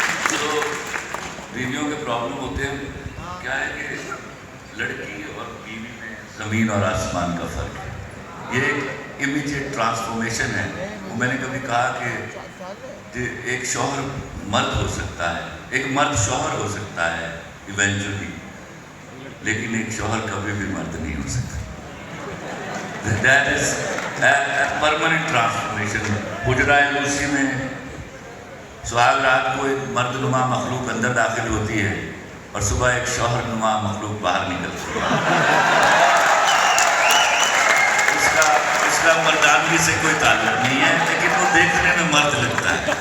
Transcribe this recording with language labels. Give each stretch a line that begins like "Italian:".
Urdu: تو بیویوں کے پرابلم ہوتے ہیں. کیا ہے کہ لڑکی اور بیوی میں زمین اور آسمان کا فرق ہے. یہ ایک امیجیٹ ٹرانسفارمیشن ہے. وہ میں نے کبھی کہا کہ ایک شوہر مرد ہو سکتا ہے, ایک مرد شوہر ہو سکتا ہے ایونچولی, لیکن ایک شوہر کبھی بھی مرد نہیں ہو سکتا.
English: That is a permanent transformation.
Urdu: حجرہ لوسی میں سہاگ رات کو ایک مرد نما مخلوق اندر داخل ہوتی ہے, اور صبح ایک شوہر نما مخلوق باہر نکلتی ہے. اس کا مردانگی سے کوئی تعلق نہیں ہے, لیکن وہ دیکھنے میں مرد لگتا ہے.